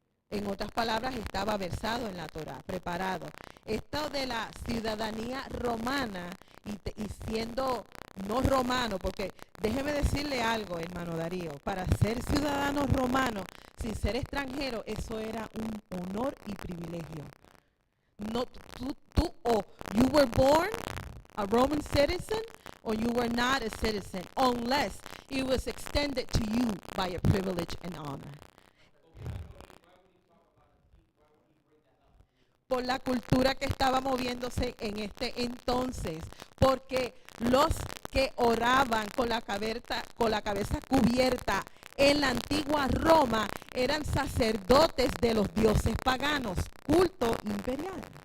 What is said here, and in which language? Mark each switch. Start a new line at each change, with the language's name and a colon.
Spanish: En otras palabras, estaba versado en la Torá, preparado. Esto de la ciudadanía romana y siendo no romano, porque déjeme decirle algo, hermano Darío, para ser ciudadano romano sin ser extranjero, eso era un honor y privilegio. No, tú o
English: you were born a Roman citizen or you were not a citizen unless it was extended to you by a privilege and honor.
Spanish: Por la cultura que estaba moviéndose en este entonces, porque los que oraban con la cabeza cubierta en la antigua Roma eran sacerdotes de los dioses paganos, culto imperial.